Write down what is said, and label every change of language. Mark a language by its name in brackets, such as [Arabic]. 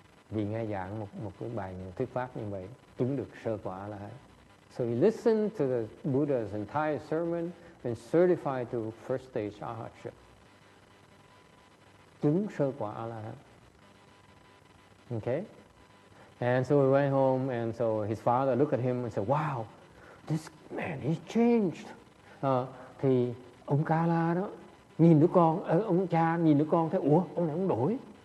[Vietnamese] Vì nghe giảng một cái bài thuyết pháp như vậy, chứng được sơ quả A-la-hán. [English] So he listened to the Buddha's entire sermon and certified to first stage arhatship. [Vietnamese] Chứng sơ quả A-la-hán. Okay? [English] And so he went home, and so his father looked at him and said, wow, this man, he's changed. [Vietnamese] Thì ông Kala đó, nhìn đứa con, ông cha nhìn đứa con thấy, ủa, ông này ông đổi.